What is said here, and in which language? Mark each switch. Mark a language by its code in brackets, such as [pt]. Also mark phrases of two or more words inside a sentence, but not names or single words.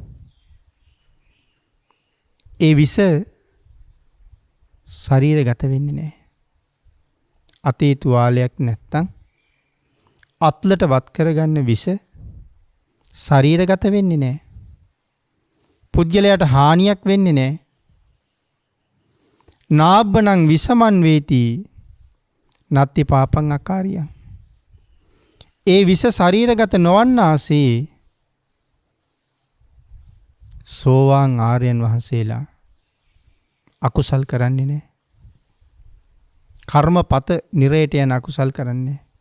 [si] ඒ විස ශරීරගත වෙන්නේ නැහැ. අතේ තුවාලයක් නැත්තම් අත්ලට වත් කරගන්න විස ශරීරගත වෙන්නේ නැහැ. පුද්ගලයාට හානියක් වෙන්නේ නැහැ. [pi] නාබ්බනං විසමන් වේති නත්ති පාපං අකාරියං. [si] ඒ විස ශරීරගත නොවන්නාසේ සෝවාන් ආර්යයන් වහන්සේලා අකුසල් කරන්නේ නැහැ. කර්මපත නිරයට යන අකුසල් කරන්නේ.